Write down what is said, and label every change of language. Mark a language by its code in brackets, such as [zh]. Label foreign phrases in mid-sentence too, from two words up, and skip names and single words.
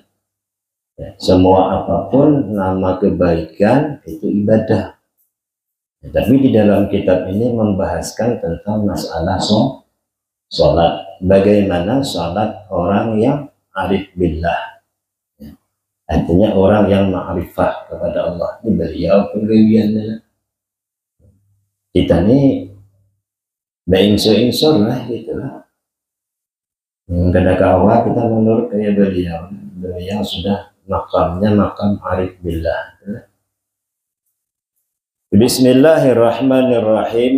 [id] Ya, semua apapun nama kebaikan itu ibadah. Ya, tapi di dalam kitab ini membahaskan tentang masalah sholat. Bagaimana sholat orang yang [ar] arif billah. [id] Ya, artinya orang yang ma'rifah kepada Allah. [bjn] Ini beliau penggawiannya. Kita ini bainsur-insur lah gitu lah. Kada kawa kita menurut kayak beliau sudah makamnya makam [ar] arif billah. Bismillahirrahmanirrahim.